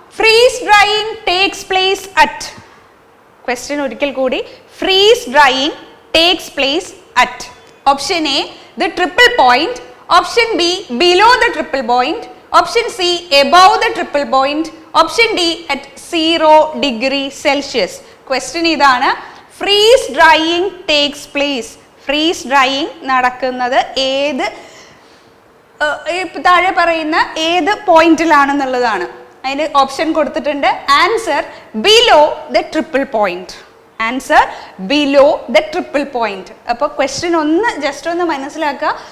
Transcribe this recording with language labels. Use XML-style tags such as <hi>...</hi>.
<en>Freeze drying takes place at. Question</en> <ml>ഒരിക്കൽ കൂടി.</ml> <en>Freeze drying takes place at. Option A, the triple point. Option B, below the triple point. Option C, above the triple point. Option D, at 0 degree Celsius.</en> <ml>Question ഇതാണ്.</ml> <en>Freeze drying takes place.</en> <ml>Freeze drying നടക്കുന്നത് ഏത് താഴെ പറയുന്ന ഏത് പോയിന്റിലാണെന്നുള്ളതാണ്. അതിന് option കൊടുത്തിട്ടുണ്ട്.</ml> <en>Answer below the triple point. Answer below the triple point.</en> <ml>അപ്പോൾ question just ഒന്ന് മനസ്സിലാക്കുക.</ml>